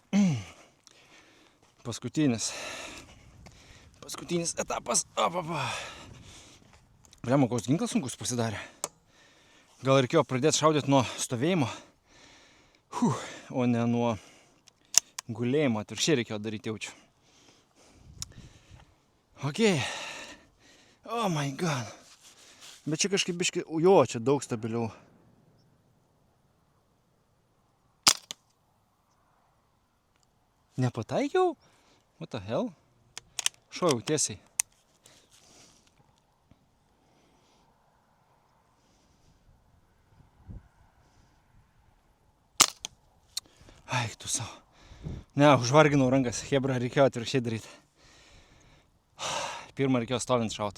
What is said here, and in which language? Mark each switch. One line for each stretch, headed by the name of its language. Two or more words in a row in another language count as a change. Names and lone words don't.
Lithuanian: Paskutinis etapas. Bliama, koks ginklas sunkus pasidarė. Gal reikėjo pradėti šaudyti nuo stovėjimo, o ne nuo gulėjimo. Atvirkščiai reikėjo daryti, jaučiu.
English: Ok. Oh my god.
Lithuanian: Bet čia kažkaip biškį, čia daug stabiliau. Nepataikiau?
English: What the hell?
Lithuanian: Šoviau tiesiai. Ai, tu savo. Ne, užvarginau rankas. Hebra, reikėjo atvirkščiai daryti. Pirmą reikėjo stovint šaut.